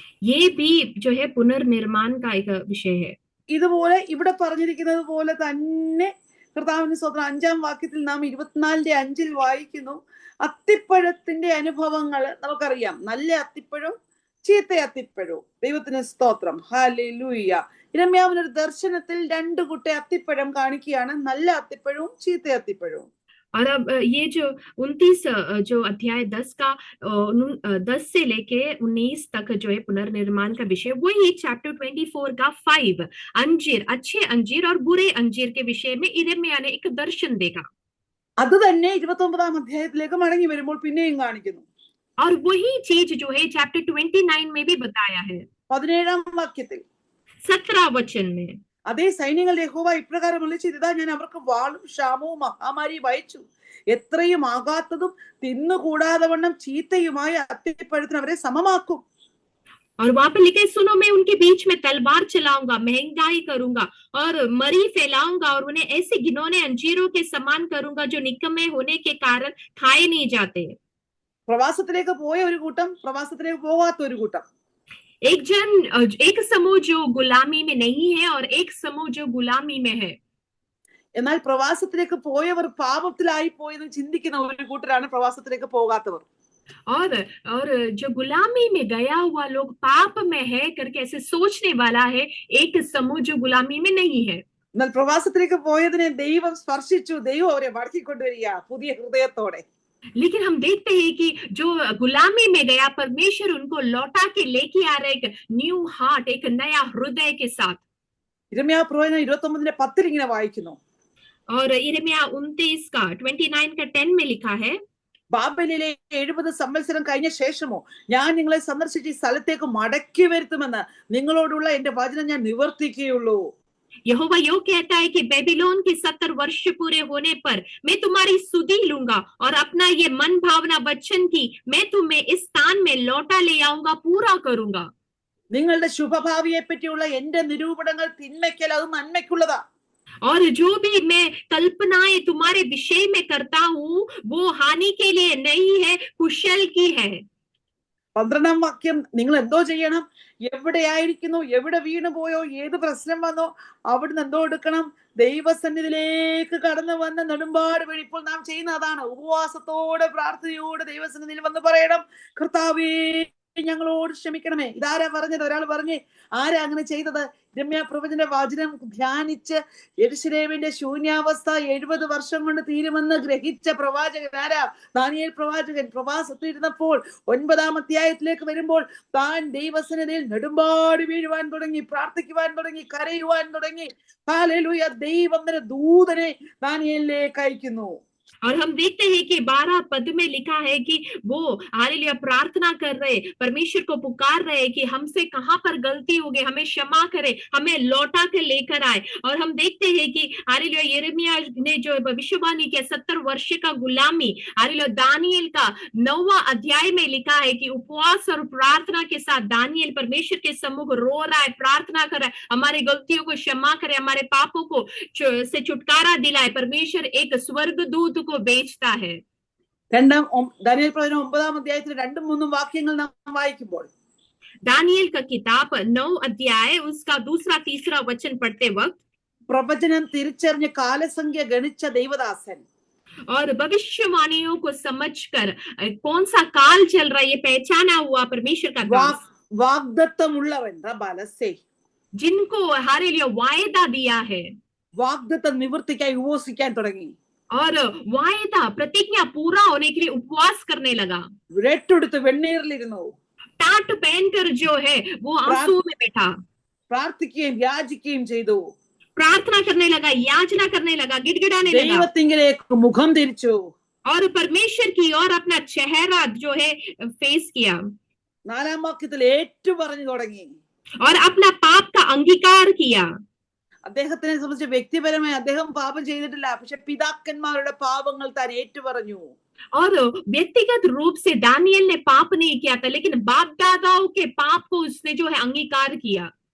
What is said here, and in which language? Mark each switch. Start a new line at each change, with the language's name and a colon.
Hindi: ये भी जो है पुनर्निर्माण का एक विषय है.
Malayalam: ഇതുപോലെ ഇവിടെ പറഞ്ഞിരിക്കുന്നത് പോലെ തന്നെ കർത്താവിന്റെ സ്തോത്രം 5-ാം വാക്യത്തിൽ നാം 24:5 വായിക്കുന്നു. അത്തിപ്പഴത്തിന്റെ അനുഭവങ്ങൾ നമുക്കറിയാം. നല്ല അത്തിപ്പഴവും ചീത്ത അത്തിപ്പഴവും. ദൈവത്തിന് സ്തോത്രം. ഹല്ലേലൂയ. യിരെമ്യാവിനൊരു ദർശനത്തിൽ 2 കുട്ട അത്തിപ്പഴം കാണിക്കുകയാണ്, നല്ല അത്തിപ്പഴവും ചീത്ത അത്തിപ്പഴവും.
Hindi: और अब ये जो 29 जो अध्याय 10 का 10 से लेके 19 तक जो है पुनर्निर्माण का विषय, वही चैप्टर 24 का 5 अंजीर, अच्छे अंजीर और बुरे अंजीर के विषय में यिर्मयाह ने एक दर्शन देखा.
Malayalam: അത് തന്നെ 29-ാം അധ്യായത്തിലേക്ക് മടങ്ങി വരുമ്പോൾ പിന്നെയും കാണിക്കുന്നു.
Hindi: और वही चीज जो है चैप्टर 29 में भी बताया है.
Malayalam: 17-ാം വാക്യത്തിൽ
Hindi: 17 वचन में
Malayalam: അതേ സൈന്യങ്ങളുടെ യഹോവ ഇപ്രകാരം വിളിച്ചു, ഇതാ ഞാൻ അവർക്ക് വാളും ക്ഷാമവും മഹാമാരിയും അയച്ചു, എത്രയും ആകാത്തതും തിന്നുകൂടാതെ വണ്ണം ചീത്തയുമായ അത്തിപ്പഴത്തിന് അവരെ സമമാക്കും.
Hindi: और वहां पर लिखे, सुनो मैं उनके बीच में तलवार चलाऊंगा, महंगाई करूंगा और मरी फैलाऊंगा और उन्हें ऐसे घिनौने अंजीरों के समान करूंगा जो निकम्मे होने के कारण खाए नहीं जाते.
Malayalam: പ്രവാസത്തിലേക്ക് പോയ ഒരു കൂട്ടം, പ്രവാസത്തിലേക്ക് പോകാത്ത ഒരു കൂട്ടം.
Hindi: एक समूह जो गुलामी में नहीं है और एक समूह जो गुलामी में है.
Malayalam: എന്നാൽ പ്രവാസത്തിലേക്ക് പോയവർ പാപത്തിലായി പോയെന്ന് ചിന്തിക്കുന്ന ഒരു കൂട്ടരാണ് പ്രവാസത്തിലേക്ക് പോകാത്തവർ.
Hindi: और जो गुलामी में गया हुआ लोग पाप में है करके ऐसे सोचने वाला है एक समूह जो गुलामी में नहीं है.
Malayalam: എന്നാൽ പ്രവാസത്തിലേക്ക് പോയതിനെ ദൈവം സ്പർശിച്ചു, ദൈവം അവരെ മടക്കിക്കൊണ്ടുവരിക പുതിയ ഹൃദയത്തോടെ.
Hindi: लेकिन हम देखते हैं कि जो गुलामी में गया परमेश्वर उनको लौटा के लेके आ रहे एक
English: new heart,
Hindi: एक नया हृदय के साथ.
Malayalam: യിരെമ്യാവ് പ്രവചനം 29:10 ഇങ്ങനെ വായിക്കുന്നു.
Hindi: और यिर्मयाह 29 का 29 का 10 में लिखा है,
Malayalam: ബാബേലിലെ 70 സംവത്സരം കഴിഞ്ഞ ശേഷമോ ഞാൻ നിങ്ങളെ സന്ദർശിച്ച് ഈ സ്ഥലത്തേക്ക് മടക്കി വരുത്തുമെന്ന് നിങ്ങളോടുള്ള എന്റെ വചനം ഞാൻ നിവർത്തിക്കുകയുള്ളൂ.
Hindi: यहोवा यो कहता है कि बेबीलोन के 70 वर्ष पूरे होने पर मैं तुम्हारी सुधि लूंगा और अपना ये मन भावना वचन की मैं तुम्हें इस स्थान में लौटा ले आऊंगा, पूरा करूंगा.
Malayalam: നിങ്ങളുടെ ശുഭഭാവിയെ പറ്റിയുള്ള എന്റെ നിരൂപണങ്ങൾ തിന്മയ്ക്കല്ല, അത് നന്മയ്ക്കുള്ളതാ.
Hindi: और जो भी मैं कल्पनाएं तुम्हारे विषय में करता हूँ वो हानि के लिए नहीं है, कुशल की है.
Malayalam: 12-ാം വാക്യം, നിങ്ങൾ എന്തോ ചെയ്യണം, എവിടെയായിരിക്കുന്നു, എവിടെ വീണു പോയോ, ഏത് പ്രശ്നം വന്നോ അവിടുന്ന് എന്തോ എടുക്കണം, ദൈവസന്നിധിയിലേക്ക് കടന്നു വന്ന നെടുമ്പാട് വഴി ഇപ്പോൾ നാം ചെയ്യുന്ന അതാണ്. ഉപവാസത്തോടെ പ്രാർത്ഥനയോടെ ദൈവസന്നിധിയിൽ വന്ന് പറയണം, കർത്താവേ ഞങ്ങളോട് ക്ഷമിക്കണമേ. ഇതാരാ പറഞ്ഞത്? ഒരാൾ പറഞ്ഞ്, ആരാ അങ്ങനെ ചെയ്തത്? രമ്യ പ്രവചന വചനം ധ്യാനിച്ച് യെരൂശലേമിന്റെ ശൂന്യാവസ്ഥ 70 വർഷം കൊണ്ട് തീരുമെന്ന് ഗ്രഹിച്ച പ്രവാചകൻ ആരാ? ദാനിയേൽ പ്രവാചകൻ. പ്രവാസത്തിരുന്നപ്പോൾ 9-ാം അധ്യായത്തിലേക്ക് വരുമ്പോൾ താൻ ദൈവസന്നിധിയിൽ നെടുമ്പാട് വീഴുവാൻ തുടങ്ങി, പ്രാർത്ഥിക്കുവാൻ തുടങ്ങി, കരയുവാൻ തുടങ്ങി. ഹല്ലേലൂയ! ദൈവം തന്നെ ദൂതനെ ദാനിയേലിലേക്ക് അയക്കുന്നു.
Hindi: और हम देखते हैं कि 12 पद में लिखा है कि वो हालेलुया प्रार्थना कर रहे, परमेश्वर को पुकार रहे कि हमसे कहां पर गलती हो गई, हमें क्षमा करे, हमें लौटा के लेकर आए। और हम देखते हैं कि हालेलुया यिर्मयाह ने जो भविष्यवाणी किया 70 वर्ष का गुलामी, हालेलुया दानियेल का 9वां अध्याय में लिखा है कि उपवास और प्रार्थना के साथ दानियेल परमेश्वर के सम्मुख रो रहा है, प्रार्थना कर रहा है, हमारी गलतियों को क्षमा करे, हमारे पापों को से छुटकारा दिलाए। परमेश्वर एक स्वर्गदूत को बेचता है।
Malayalam: ദാനിയേൽ പ്രവചനം 9-ാം അധ്യായത്തിൽ 2-3 വാക്യങ്ങൾ നാം വായിക്കുമ്പോൾ,
Hindi: दानियेल का किताब 9 अध्याय उसका 2-3 वचन पढ़ते वक्त,
Malayalam: പ്രവചനം തിരിച്ചറിഞ്ഞ് കാലസംഖ്യ ഗണിച്ച ദൈവദാസൻ,
Hindi: और भविष्यवाणियों को समझकर कौन सा काल चल रहा है ये पहचाना हुआ परमेश्वर का दास,
Malayalam: വാഗ്ദത്തമുള്ളവൻ ബലസേ,
Hindi: जिनको हालेलुया वायदा दिया है,
Malayalam: വാഗ്ദത്തം നിവർത്തിക്കായി ഉപവസിക്കാൻ തുടങ്ങി.
Hindi: और वायदा प्रतिज्ञा पूरा होने के लिए उपवास करने लगा।
Malayalam: രട്ടെടുത്ത് വെണ്ണീറിലിരുന്നു,
Hindi: टाट पहनकर जो है वो आंसू में बैठा,
Malayalam: പ്രാർത്ഥിക്കുകയും യാചിക്കുകയും ചെയ്തു,
Hindi: प्रार्थना करने लगा, याचना करने लगा, गिड़गिड़ाने लगा,
Malayalam: ദൈവത്തിങ്കിലേക്ക് മുഖം തിരിച്ചു.
Hindi: और परमेश्वर की ओर अपना चेहरा जो है फेस किया,
Malayalam: 4-ാം വാക്യത്തിൽ ഏറ്റു പറഞ്ഞു തുടങ്ങി.
Hindi: और अपना पाप का अंगीकार किया।
Malayalam: അദ്ദേഹത്തിനെ സംബന്ധിച്ച് വ്യക്തിപരമായി അദ്ദേഹം പാപം ചെയ്തിട്ടില്ല, പക്ഷെ പിതാക്കന്മാരുടെ പാപങ്ങൾ താൻ ഏറ്റുപറഞ്ഞു.
Hindi: और व्यक्तिगत रूप से दानियेल ने पाप नहीं किया था, लेकिन बाप दादाओं के पाप को उसने जो है अंगीकार किया।